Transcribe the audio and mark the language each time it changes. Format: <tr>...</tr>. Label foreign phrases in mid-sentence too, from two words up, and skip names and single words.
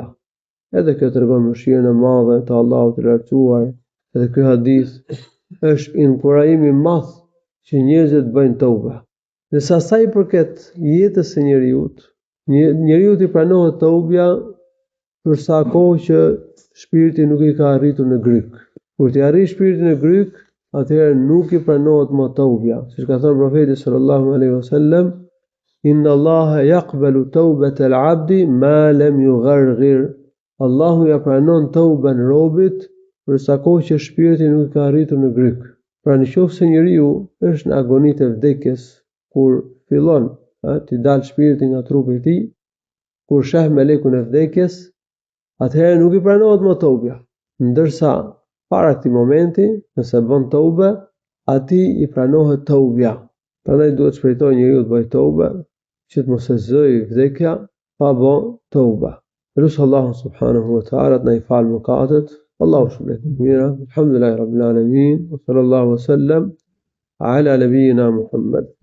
<sq>Edhe kjo tregon mëshirën e madhe të Allahut të lartësuar, edhe ky hadith është inkurajim i madh që njerëzit bëjnë tobe. Dhe sa i përket jetës së njeriu i pranohet tobja për sa kohë që shpirti nuk i ka arritur në gryk. Kur t'i arrijë shpirti në gryk, atëherë nuk i pranohet më tobja. Siç ka thënë profeti</sq> <ar>صلى الله عليه وسلم: إن الله يقبل توبة العبد ما لم يغرغر.</ar> <sq>Allahu ja pranon tauben robit për sa kohë që shpirti nuk ka arritur në gryk. Pra nëse njeriu është në agonitë e vdekjes, kur fillon të dalë shpirti nga trupi i tij, kur sheh melekun e vdekjes, atëherë nuk i pranohet më toubja. Ndërsa para këtij momenti, nëse bën toubë, atij i pranohet toubja. Prandaj duhet shpejtoj njeriu të bëjë toubë, që të mos e zëjë vdekja pa bë toubë. Lusë Allahu</sq> <ar>سبحانه وتعالى</ar> <sq>të na i falë mëkatet. Allahu shpëlet mira.</sq> <ar>الحمد لله رب العالمين وصلى الله وسلم على نبينا محمد.</ar>